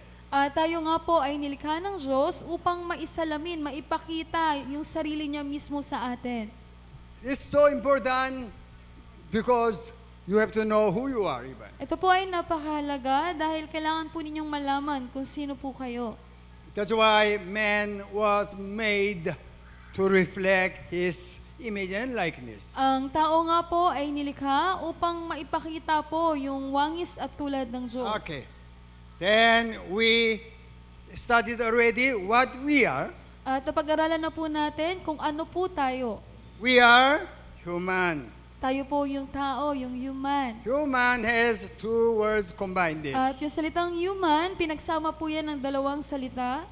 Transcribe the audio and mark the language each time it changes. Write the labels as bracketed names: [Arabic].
[Filipino] Tayo nga po ay nilikha ng Diyos upang maisalamin, maipakita yung sarili niya mismo sa atin. [English] It's so important because you have to know who you are even. [Filipino] Ito po ay napakahalaga dahil kailangan po ninyong malaman kung sino po kayo. [English] That's why man was made to reflect his image and likeness. [Filipino] Ang tao nga po ay nilikha upang maipakita po yung wangis at tulad ng Diyos. [English] Okay. Then we studied already what we are. [Filipino] At napag-aralan na po natin kung ano po tayo. [English] We are human. [Filipino] Tayo po yung tao, yung human. [English] Human has two words combined in. [Filipino] At yung salitang human, pinagsama po yan ng dalawang salita.